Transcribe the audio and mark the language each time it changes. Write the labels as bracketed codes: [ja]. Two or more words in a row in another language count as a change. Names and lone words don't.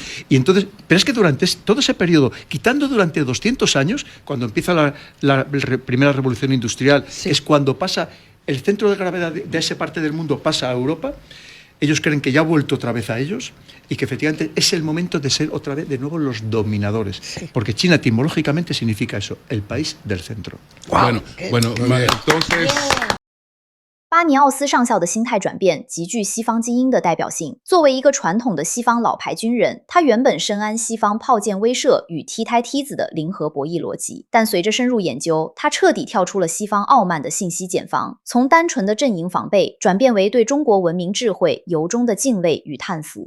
[es] Y entonces, pero es que durante todo ese periodo, quitando durante 200 años, cuando empieza la primera revolución industrial, es cuando pasa el centro de gravedad de esa parte del mundo, pasa a Europa. Ellos creen que ya ha vuelto otra vez a ellos y que efectivamente es el momento de ser otra vez de nuevo los dominadores. Porque China etimológicamente significa eso, el país del centro. Wow. Bueno, entonces... [zh] 巴尼奥斯上校的心态转变极具西方精英的代表性。作为一个传统的西方老牌军人，他原本深谙西方炮舰威慑与踢胎梯子的零和博弈逻辑，但随着深入研究，他彻底跳出了西方傲慢的信息茧房，从单纯的阵营防备转变为对中国文明智慧由衷的敬畏与叹服。